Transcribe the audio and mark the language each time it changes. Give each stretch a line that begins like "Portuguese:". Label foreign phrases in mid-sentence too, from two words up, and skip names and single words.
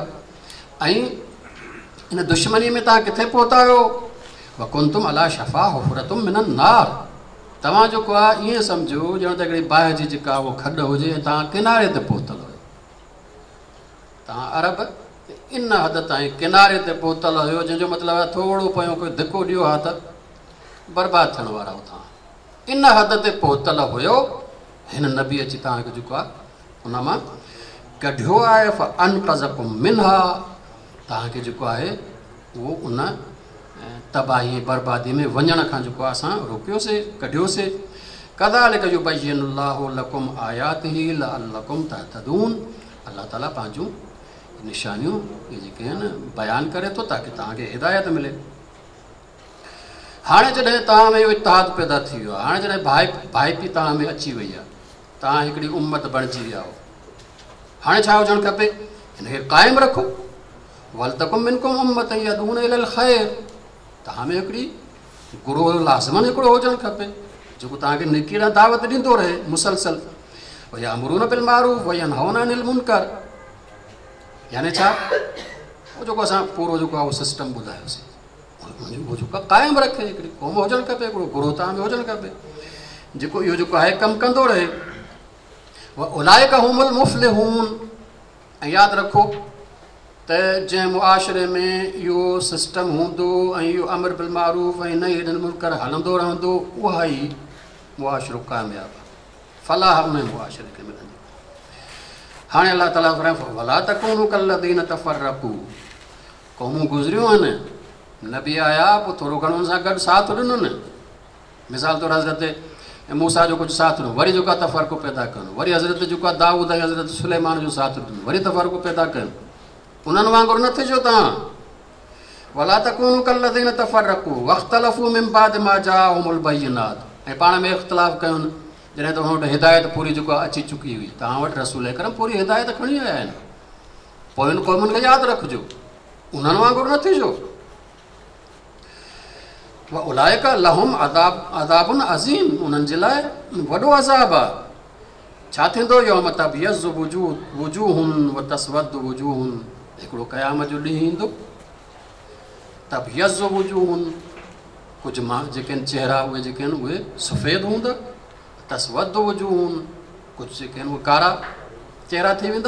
Sindhi: ऐं इन दुश्मनी में तव्हां किथे पहुता आहियो,
Arabic: وكنتم على شفا حفرة من النار,
Sindhi: तव्हां जेको आहे ईअं सम्झो ॼण त हिकिड़ी बाहि जी जेका उहो खॾ हुजे ऐं तव्हां किनारे ते पहुतल हुयो, तव्हां अरब इन हद ताईं किनारे ते पहुतल हुयो, जंहिंजो मतिलबु आहे थोरो पियो कोई धिको ॾियो हा त बर्बादु थियण वारा हो तव्हां, इन हद ते पहुतल हुयो। हिन नबी अची तव्हांखे जेको आहे उन मां कढियो आहे,
Arabic: فأنقذكم منها,
Sindhi: तव्हांखे जेको आहे उहो उन तबाही बर्बादी में वञण खां जेको आहे असां रोकियोसीं, कढियोसीं।
Arabic: كذلك يبين الله لكم آياته لعلكم تهتدون,
Sindhi: अल्लाह ताला पंहिंजूं निशानियूं इहे जेके आहिनि बयानु करे थो ताकी तव्हांखे हिदायत मिले। हाणे जॾहिं तव्हां में इहो इतिहाद पैदा थी वियो आहे, हाणे जॾहिं भाइपी तव्हां में अची वई आहे, तव्हां हिकिड़ी उम्मत बणिजी विया हो, हाणे छा हुजणु खपे, हिनखे क़ाइमु रखो।
Arabic: ولتكن منكم أمة يدعون إلى الخير,
Sindhi: तव्हां में हिकिड़ी गुरोह लाज़िमन हिकिड़ो हुजणु खपे जेको तव्हांखे नेकी ॾांहुं दावत ॾींदो रहे मुसलसल।
Arabic: ويأمرون بالمعروف وينهون عن المنكر,
Sindhi: यानी छा, उहो जेको असां पूरो जेको आहे उहो सिस्टम ॿुधायोसीं, उहो जेको क़ाइमु रखे, हिकिड़ी क़ौम हुजणु खपे, हिकिड़ो गुरोह तव्हां में हुजणु खपे जेको इहो जेको आहे कमु कंदो रहे।
Arabic: أولئك هم المفلحون,
Sindhi: ऐं यादि रखो त जंहिं मुआशिरे में इहो सिस्टम हूंदो ऐं इहो
Arabic: أمر بالمعروف
Sindhi: ऐं
Arabic: نهي عن المنكر
Sindhi: हलंदो रहंदो, उहा ई मुआशिरो कामयाबु आहे, फलाह उन मुआशिरे खे मिलंदी। हाणे अलाह ताला फरमाए
Arabic: ولا تكونوا كالذين تفرقوا,
Sindhi: क़ौमूं गुज़रियूं आहिनि, नबी आया पोइ थोरो घणो हुन सां गॾु साथ ॾिनो न, मिसाल तौरु हज़रत मूसा जो कुझु साथ ॾिनो, वरी जेको आहे तफ़रक़ो पैदा कयो, वरी हज़रत जेको आहे दाऊद ऐं हज़रत सुलेमान जो साथ ॾिनो, वरी तफ़रक़ो पैदा कयो। उन्हनि वांगुरु न थिजो तव्हां,
Arabic: ولا تكونوا كالذين تفرقوا واختلفوا من بعد ما جاءهم البينات.
Sindhi: ऐं पाण में इख़्तिलाफ़ कयुनि जॾहिं त हुन वटि हिदायत पूरी जेको आहे अची चुकी हुई। तव्हां वटि रसूल अकरम पूरी हिदायत खणी आया आहिनि, पोइ हिन क़ौमुनि खे यादि रखिजो, उन्हनि वांगुरु न थिजो।
Arabic: أولئك لهم عذاب عظيم,
Sindhi: उन्हनि जे लाइ वॾो अज़ाब आहे। छा थींदो
Arabic: يوم تبيض وجوه وتسود وجوه,
Sindhi: हिकिड़ो क़यामत जो ॾींहुं ईंदो,
Arabic: تبيض وجوه,
Sindhi: कुझु मां जेके आहिनि चेहरा उहे जेके आहिनि उहे सफ़ेद हूंदा,
Arabic: تسود وجوه,
Sindhi: कुझु जेके आहिनि उहे कारा चेहरा थी वेंदा।